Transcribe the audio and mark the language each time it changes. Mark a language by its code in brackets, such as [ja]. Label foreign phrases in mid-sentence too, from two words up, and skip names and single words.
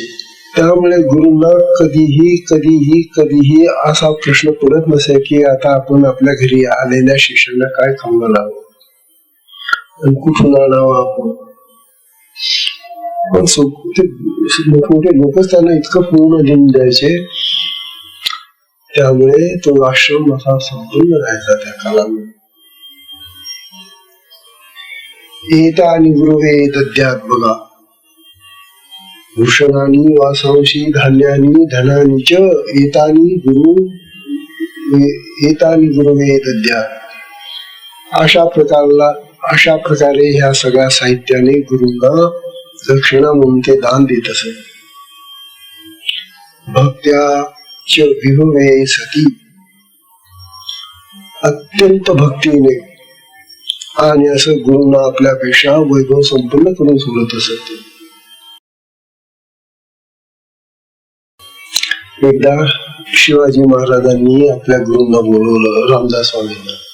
[mr] त्यामुळे गुरुंना कधीही कधीही कधीही असा प्रश्न पडत नसे की आता आपण आपल्या घरी आलेल्या शिष्याला काय खाऊ घालावं आणि कुठून आणावं आपण. पण मोठमोठे लोकच त्यांना इतकं पूर्ण देऊन द्यायचे. त्यामुळे तो आश्रम असा संपूर्ण राहायचा त्या काळामध्ये. [sa] एता आणि गुरुवे दद्यात, बघा, भूषणानी वासांशी धान्यानी धनानी च एतानी गुरुवे दद्यात. [mr] अशा प्रकारे ह्या सगळ्या साहित्याने गुरुंना दक्षिणा म्हणून ते दान देत असत. [sa] भक्त्या च विभवे सती, [mr] अत्यंत भक्तीने आणि असं गुरुंना आपल्यापेक्षा वैभव संपन्न करून सोडत असत. एकदा शिवाजी महाराजांनी आपल्या गुरुंना बोलवलं, रामदास स्वामींना.